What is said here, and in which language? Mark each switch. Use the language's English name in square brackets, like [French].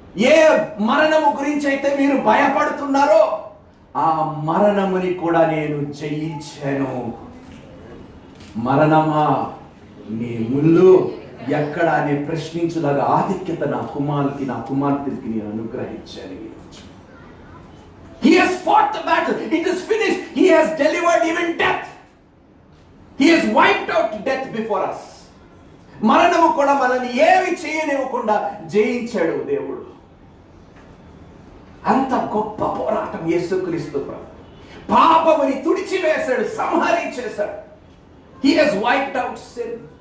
[Telugu] ఏ మరణము గురించి అయితే మీరు భయపడుతున్నారో ఆ మరణముని కూడా నేను జయించాను. మరణమా నీ ముళ్ళు ఎక్కడ అని ప్రశ్నించులాగా ఆధిక్యత నా కుమార్తెకి నేను అనుగ్రహించాను. [English] He has fought the battle. It is finished. He He has delivered even death. He has wiped out death before us. [Telugu] మరణము కూడా మనల్ని ఏమి చేయనివ్వకుండా జయించాడు దేవుడు. అంత గొప్ప పోరాటం యేసుక్రీస్తు ప్రభు. పాపముని తుడిచివేశాడు, సంహరించేశాడు. [English] He has wiped out sin.